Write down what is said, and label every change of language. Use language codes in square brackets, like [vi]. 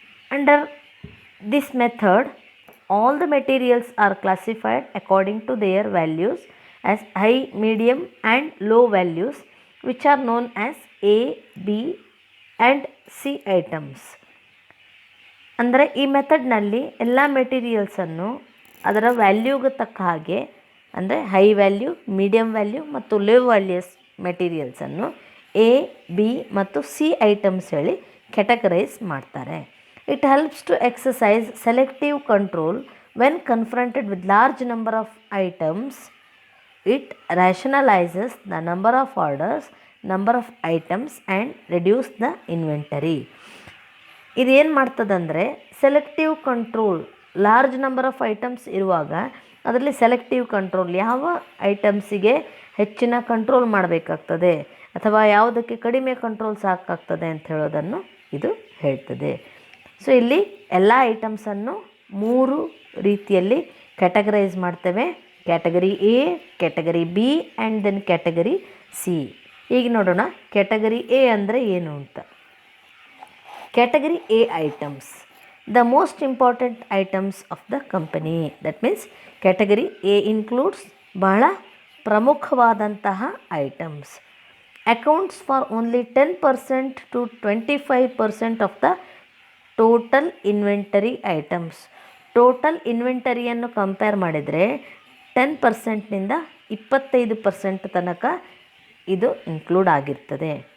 [en] Under this method, all the materials are classified according to their values as high, medium and low values, which are known as A, B and C items. [kn] ಅಂದರೆ ಈ ಮೆಥಡ್ನಲ್ಲಿ ಎಲ್ಲ ಮೆಟೀರಿಯಲ್ಸನ್ನು ಅದರ ವ್ಯಾಲ್ಯೂಗೆ ತಕ್ಕ ಹಾಗೆ ಅಂದರೆ high value, medium value ಮತ್ತು low values ಮೆಟೀರಿಯಲ್ಸನ್ನು A, B ಮತ್ತು C items ಹೇಳಿ ಕ್ಯಾಟಗರೈಸ್ ಮಾಡ್ತಾರೆ. [en] It helps to exercise selective control when confronted with large number of items. It rationalises the number of orders, number of items and reduce the inventory. [kn] ಇದೇನು ಮಾಡ್ತದಂದರೆ selective control, large number of items ಇರುವಾಗ ಅದರಲ್ಲಿ selective control, ಯಾವ ಐಟಮ್ಸಿಗೆ ಹೆಚ್ಚಿನ control ಮಾಡಬೇಕಾಗ್ತದೆ ಅಥವಾ ಯಾವುದಕ್ಕೆ ಕಡಿಮೆ control ಸಾಕಾಗ್ತದೆ ಅಂತ ಹೇಳೋದನ್ನು ಇದು ಹೇಳ್ತದೆ. ಸೊ ಇಲ್ಲಿ ಎಲ್ಲ ಐಟಮ್ಸನ್ನು 3 ರೀತಿಯಲ್ಲಿ ಕ್ಯಾಟಗರೈಸ್ ಮಾಡ್ತೇವೆ. Category A, category B and then category C. ಈಗ ನೋಡೋಣ ಕ್ಯಾಟಗರಿ ಎ ಅಂದರೆ ಏನು ಅಂತ. [en] Category A items, the most important items of the company. That means category A includes [kn] ಬಹಳ ಪ್ರಮುಖವಾದಂತಹ items. [en] Accounts for only 10% to 25% of the total inventory items. [kn] Total ಇನ್ವೆಂಟರಿಯನ್ನು compare ಮಾಡಿದರೆ 10%ನಿಂದ 25% ತನಕ ಇದು ಇನ್ಕ್ಲೂಡ್ ಆಗಿರ್ತದೆ.